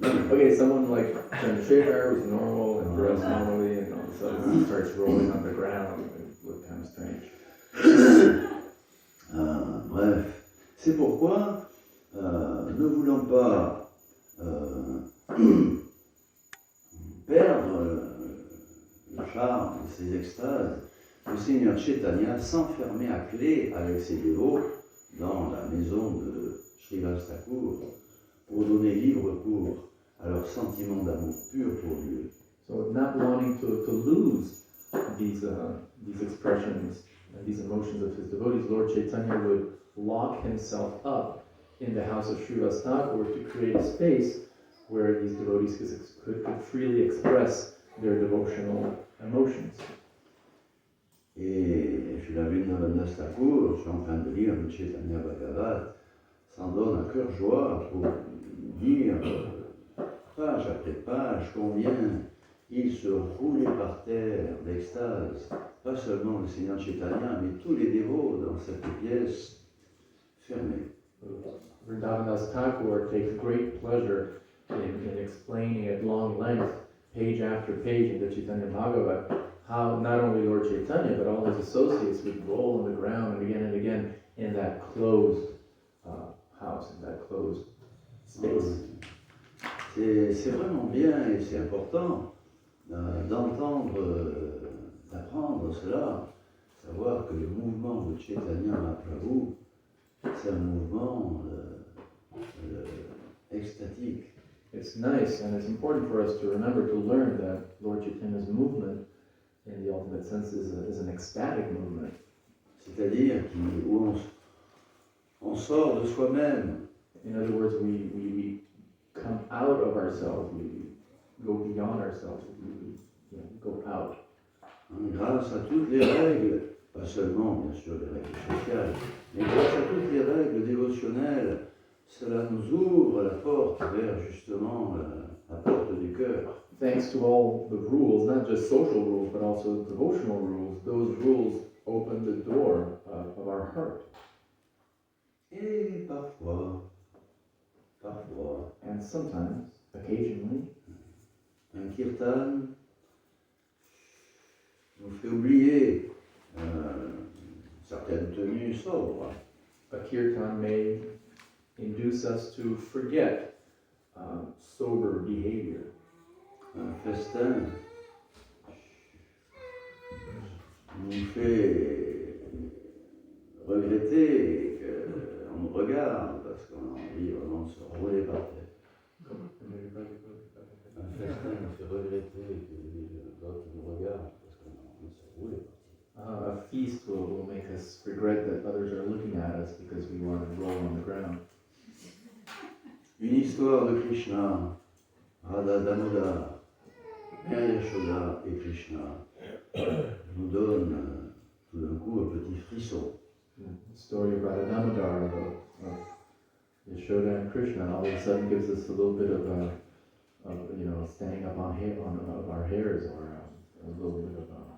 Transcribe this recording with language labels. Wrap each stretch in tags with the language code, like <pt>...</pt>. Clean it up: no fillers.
<en>Okay, someone like Chandrasekhar was normal and dressed normally, and all of a sudden he starts rolling on the ground. It looked kind of strange.</en> <fr>Bref, c'est pourquoi, ne voulant pas perdre le charme de ces extases, le Seigneur Chaitanya s'enfermait à clé avec ses dévots dans la maison de Srivas Thakur pour donner libre cours à leur sentiment d'amour pur pour Dieu.</fr> <en>So not wanting to lose these expressions and these emotions of his devotees, Lord Chaitanya would lock himself up in the house of Srivas Thakur to create a space where these devotees could freely express their devotional emotions.</en> <fr>Et Srila Vrindavan Thakur, je suis en train de lire le Chaitanya Bhagavat, s'en donne à cœur joie pour dire, page après page, combien il se roulait par terre d'extase, pas seulement le Seigneur Chaitanya, mais tous les dévots dans cette pièce fermée.</fr> <en>Vrindavan Thakur takes great pleasure in explaining at long length, page after page in the Chaitanya Bhagavat, how not only Lord Chaitanya but all his associates would roll on the ground and again in that closed house, in that closed space.</en> <fr>C'est vraiment bien et c'est important d'entendre, d'apprendre cela, savoir que le mouvement de Chaitanya Mahaprabhu, c'est un mouvement extatique.</fr> <en>It's nice and it's important for us to remember to learn that Lord Chaitanya's movement in the ultimate sense is an ecstatic movement.</en> <fr>C'est-à-dire où on sort de soi-même.</fr> <en>In other words, we come out of ourselves, we go beyond ourselves, we go out.</en> <fr>Grâce à toutes les règles, pas seulement bien sûr les règles sociales, mais grâce à toutes les règles dévotionnelles, cela nous ouvre la porte vers justement la porte du cœur.</fr> <en>Thanks to all the rules, not just social rules, but also devotional rules, those rules open the door of our heart.</en> <fr>Et parfois,</fr> <en>And sometimes, occasionally,</en> <fr>un kirtan nous fait oublier certaines tenues sobres.</fr> <en>a kirtan may induce us to forget sober behavior.</en> <fr>Un festin nous fait regretter qu'on nous regarde parce qu'on a envie vraiment de se rouler par terre. Un festin nous fait regretter que l'autre nous regarde parce qu'on a envie de se rouler par terre.</fr> <en>A feast will make us regret that others are looking at us because we want to roll on the ground.</en> <fr>Une histoire de Krishna, Radha Damodar, Mère Yashoda et Krishna nous donne tout d'un coup un petit frisson.</fr> <en>The story of Radha Damodar, of Yashoda and Krishna, all of a sudden gives us a little bit of standing up of our hairs, or a little bit of</en>